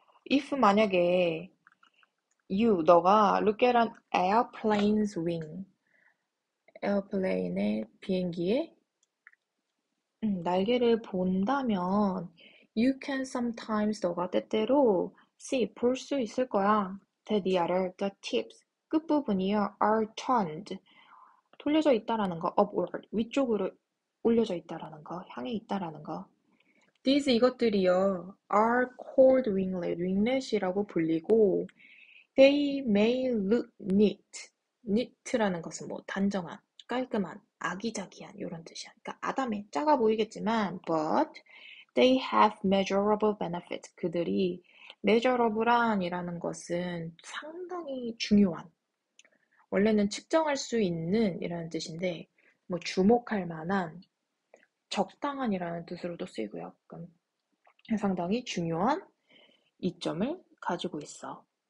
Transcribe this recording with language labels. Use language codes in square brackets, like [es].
[en] if [ko] 만약에 너가 [en] look at an airplane's wing, [ko] 에어플레인의 비행기의 날개를 본다면 [en] you can sometimes, [ko] 너가 때때로 [en] see, [ko] 볼 수 있을 거야. [en] that the tips, [ko] 끝부분이요, [en] are turned, [ko] 돌려져 있다라는 거, upward, 위쪽으로 올려져 있다라는 거, 향해 있다라는 거. [en] These, [ko] 이것들이요, [en] are called winglet이라고 불리고, they may look neat. [ko] neat라는 것은 뭐 단정한, 깔끔한, 아기자기한 이런 뜻이야. 그러니까 아담해, 작아 보이겠지만, [en] but they have measurable benefit. [ko] 그들이 measurable한이라는 것은 상당히 중요한, 원래는 측정할 수 있는 이라는 뜻인데, 뭐 주목할 만한, 적당한이라는 뜻으로도 쓰이고요. 그러니까 상당히 중요한 이점을 가지고 있어.